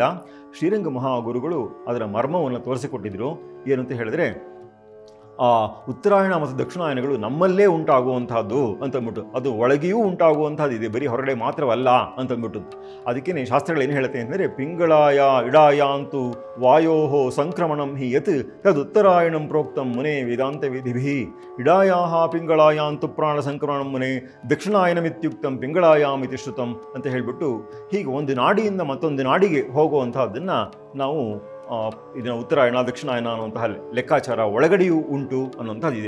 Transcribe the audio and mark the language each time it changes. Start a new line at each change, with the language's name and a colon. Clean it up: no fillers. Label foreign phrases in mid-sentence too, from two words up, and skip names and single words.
Kannada: ಶ್ರೀರಂಗ ಮಹಾಗುರುಗಳು ಅದರ ಮರ್ಮವನ್ನು ತೋರಿಸಿಕೊಟ್ಟಿದ್ರು. ಏನು ಅಂತ ಹೇಳಿದ್ರೆ, ಉತ್ತರಾಯಣ ಮತ್ತು ದಕ್ಷಿಣಾಯನಗಳು ನಮ್ಮಲ್ಲೇ ಉಂಟಾಗುವಂತಹದ್ದು ಅಂತಂದ್ಬಿಟ್ಟು, ಅದು ಒಳಗೆಯೂ ಉಂಟಾಗುವಂಥದ್ದು ಇದೆ, ಬರೀ ಹೊರಗಡೆ ಮಾತ್ರವಲ್ಲ ಅಂತಂದ್ಬಿಟ್ಟು. ಅದಕ್ಕೇ ಶಾಸ್ತ್ರಗಳು ಏನು ಹೇಳುತ್ತೆ ಅಂದರೆ,
Sanskrit: ಪಿಂಗಳಾಯ ಇಡಾಯಾಂತು ವಾಯೋಹೋ ಸಂಕ್ರಮಣಂ ಹಿ ಯತ್ ತದುತ್ತರಾಯಣಂ ಪ್ರೋಕ್ತಂ ಮುನೆ ವೇದಾಂತ ವಿಧಿಭಿ ಇಡಾಯಾಹ ಪಿಂಗಳಾಯಾಂತು ಪ್ರಾಣ ಸಂಕ್ರಮಣಂ ಮುನೆ ದಕ್ಷಿಣಾಯನಮಿತ್ಯುಕ್ತಂ ಪಿಂಗಳಾಯಾಮಿತಿ ಶ್ರುತಂ
Kannada: ಅಂತ ಹೇಳಿಬಿಟ್ಟು, ಹೀಗೆ ಒಂದು ನಾಡಿಯಿಂದ ಮತ್ತೊಂದು ನಾಡಿಗೆ ಹೋಗುವಂತಹದ್ದನ್ನು ನಾವು ಇದನ್ನು ಉತ್ತರಾಯಣ ದಕ್ಷಿಣಾಯನ ಅನ್ನುವಂತಹ ಲೆಕ್ಕಾಚಾರ ಒಳಗಡೆಯೂ ಉಂಟು ಅನ್ನುವಂಥದ್ದಿದೆ.